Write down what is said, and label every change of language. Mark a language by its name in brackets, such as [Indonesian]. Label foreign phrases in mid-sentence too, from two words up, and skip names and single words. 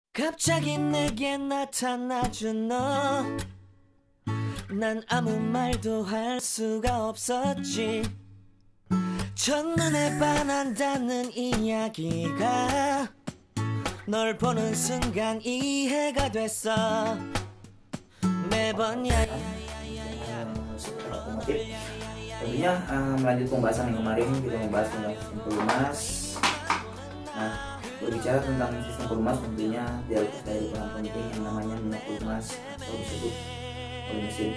[Korean] 갑자기 내게 나타나준 너, 난 아무 말도 할 수가 없었지. 첫눈에 반한다는 이야기가 널 보는 순간 이해가 됐어. 매번 [Indonesian] Otomotif. Tentunya melanjut pembahasan yang kemarin kita membahas tentang sistem pelumas. Nah, berbicara tentang sistem pelumas tentunya tidak lepas dari peran penting yang namanya minyak pelumas atau disebut oli mesin.